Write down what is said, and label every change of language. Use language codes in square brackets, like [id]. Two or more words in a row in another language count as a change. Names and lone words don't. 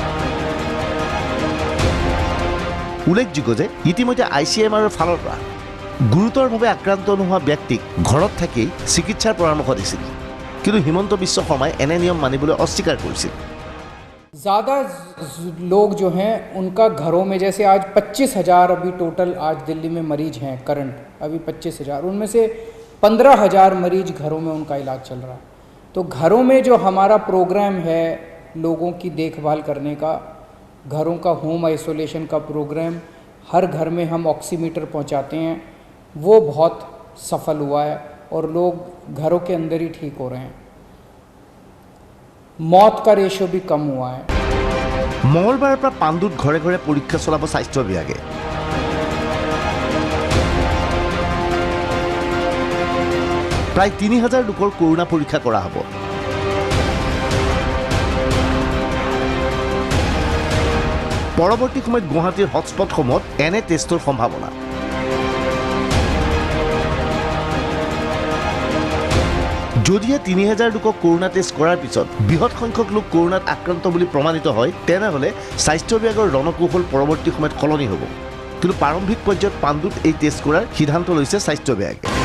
[as] উল্লেখযোগ্য যে ইতিমধ্যে ICMR ফালৰ পৰা গুৰুতৰভাৱে আক্ৰান্ত নোহোৱা ব্যক্তিক ঘৰত থাকি চিকিৎসাৰ পৰামৰ্শ দিছিল কিন্তু হিমন্ত বিশ্ব শৰ্মাই এনে নিয়ম মানিবলৈ অস্বীকাৰ কৰিছিল [hi] ज़्यादा लोग जो हैं उनका घरों में जैसे आज 25,000 अभी टोटल आज दिल्ली में मरीज हैं करंट अभी 25,000 उनमें से 15,000 मरीज घरों में उनका इलाज चल रहा है तो घरों में जो हमारा प्रोग्राम है लोगों की देखभाल करने का घरों का [en] home isolation [hi] का प्रोग्राम हर घर में हम ऑक्सीमीटर पहुंचाते हैं वो बहुत सफल हुआ है और लोग घरों के अंदर ही ठीक हो रहे हैं मौत का रेशियो भी कम हुआ है [as] মঙলবাৰৰ পৰা পাণ্ডুত ঘৰে ঘৰে পৰীক্ষা চলাব স্বাস্থ্য বিভাগে প্ৰায় ৩,০০০ লোকৰ কৰোনা পৰীক্ষা কৰা হ'ব পৰৱৰ্তী সময়ত গুৱাহাটীৰ হটস্পটসমূহত এনে টেষ্টৰ সম্ভাৱনা যদিহে ৩,০০০ লোকক কৰোনা টেষ্ট কৰাৰ পিছত বৃহৎ সংখ্যক লোক কৰোনাত আক্ৰান্ত বুলি প্ৰমাণিত হয় তেনেহ'লে স্বাস্থ্য বিভাগৰ ৰণকৌশল পৰৱৰ্তী সময়ত সলনি হ'ব কিন্তু প্ৰাৰম্ভিক পৰ্যায়ত পাণ্ডুত এই টেষ্ট কৰাৰ সিদ্ধান্ত লৈছে স্বাস্থ্য বিভাগে